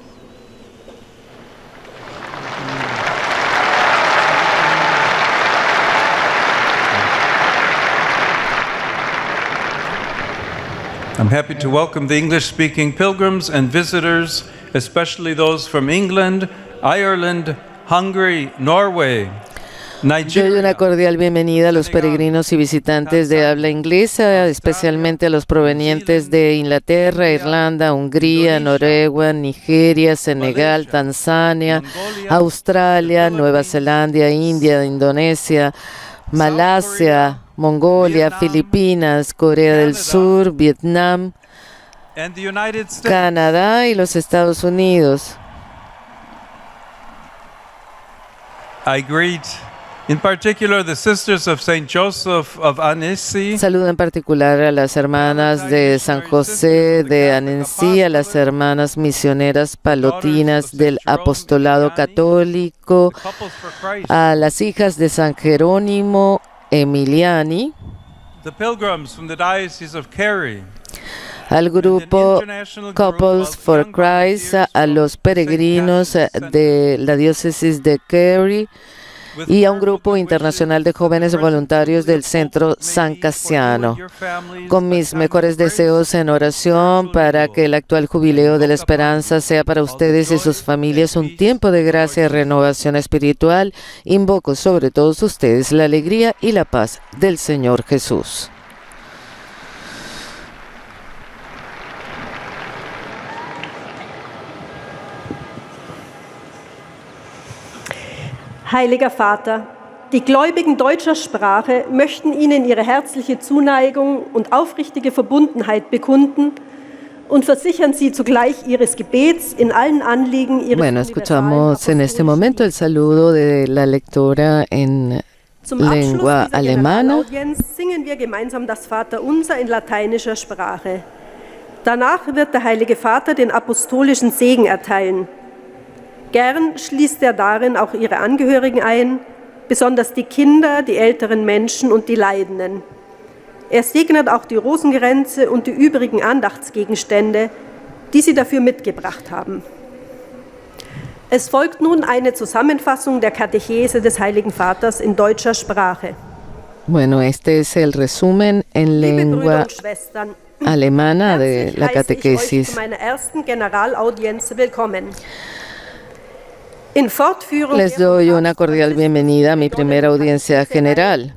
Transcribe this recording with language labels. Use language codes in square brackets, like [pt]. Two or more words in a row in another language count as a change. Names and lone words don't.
[en] I'm happy to welcome the English-speaking pilgrims and visitors, especially those from England, Ireland, Hungary, Norway, [es] Doy una cordial bienvenida a los peregrinos y visitantes de habla inglesa, especialmente a los provenientes de Inglaterra, Irlanda, Hungría, Noruega, Nigeria, Senegal, Tanzania, Australia, Nueva Zelanda, India, Indonesia, Malasia, Mongolia, Filipinas, Corea del Sur, Vietnam, Canadá y los Estados Unidos. [en] I greet In particular, the Sisters of St. Joseph of Annecy, [es] Saludo en particular a las hermanas de San José de Annecy, a las hermanas misioneras palotinas del Apostolado Católico, Couples for Christ, a las hijas de San Jerónimo Emiliani, [en] the pilgrims from the Diocese of Kerry, [es] al grupo Couples for Christ, a los peregrinos de la diócesis de Kerry y a un grupo internacional de jóvenes voluntarios del Centro San Casiano. Con mis mejores deseos en oración para que el actual jubileo de la esperanza sea para ustedes y sus familias un tiempo de gracia y renovación espiritual, invoco sobre todos ustedes la alegría y la paz del Señor Jesús. [de] Heiliger Vater, die Gläubigen deutscher Sprache möchten Ihnen ihre herzliche Zuneigung und aufrichtige Verbundenheit bekunden und versichern Sie zugleich Ihres Gebets in allen Anliegen Ihres [es] Bueno, escuchamos en este momento el saludo de la lectora en [de] Zum Abschluss [es] lengua [de] dieser [es] alemana. [de] Generalaudienz singen wir gemeinsam das Vaterunser in lateinischer Sprache. Danach wird der Heilige Vater den apostolischen Segen erteilen. Gern schließt er darin auch ihre Angehörigen ein, besonders die Kinder, die älteren Menschen und die Leidenden. Er segnet auch die Rosenkränze und die übrigen Andachtsgegenstände, die sie dafür mitgebracht haben. Es folgt nun eine Zusammenfassung der Katechese des Heiligen Vaters in deutscher Sprache. [es] Bueno, este es el resumen en [de] Liebe Brüder [es] lengua [de] und Schwestern, [es] alemana de [de] herzlich [es] la [de] heiße ich euch [es] catequesis. [de] zu meiner ersten Generalaudienz willkommen. In Fortführung [es] Les [de] der [es] doy [de] vom [es] una [de] Papst [es] cordial bienvenida a mi primera audiencia general.